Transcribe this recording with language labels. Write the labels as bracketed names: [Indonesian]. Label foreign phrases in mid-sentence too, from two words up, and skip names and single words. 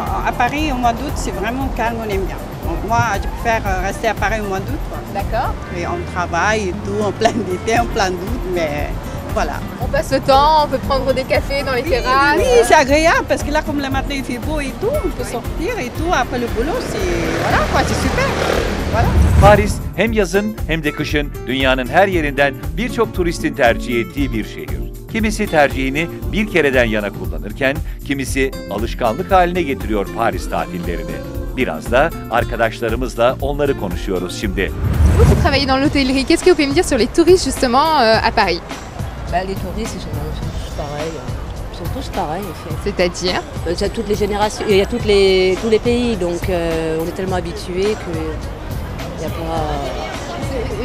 [French] À Paris, au mois d'août, c'est vraiment calme, on aime bien. Donc, moi, je préfère rester à Paris au mois d'août. D'accord. Et on travaille et tout, en plein été, en plein d'août, mais voilà. On passe le temps, on peut prendre des cafés dans les terrasses. Oui, c'est agréable parce que là, comme le matin il fait beau et tout, on peut sortir et tout. Après le boulot, voilà quoi, c'est super. Voilà. [Turkish] Paris hem yazın hem de kışın dünyanın her yerinden birçok turistin tercih ettiği bir şehir. Kimisi tercihini bir kereden yana kullanırken, kimisi alışkanlık haline getiriyor Paris tatillerini. Biraz da arkadaşlarımızla onları konuşuyoruz şimdi. [French] Vous travaillez dans l'hôtellerie, qu'est-ce que vous pouvez me dire sur les touristes justement à Paris? Bah, les touristes, pareils. Ils sont tous pareils, en fait. C'est-à-dire? Il y a toutes les générations, il y a tous les pays, donc on est tellement habitués qu'il n'y a pas...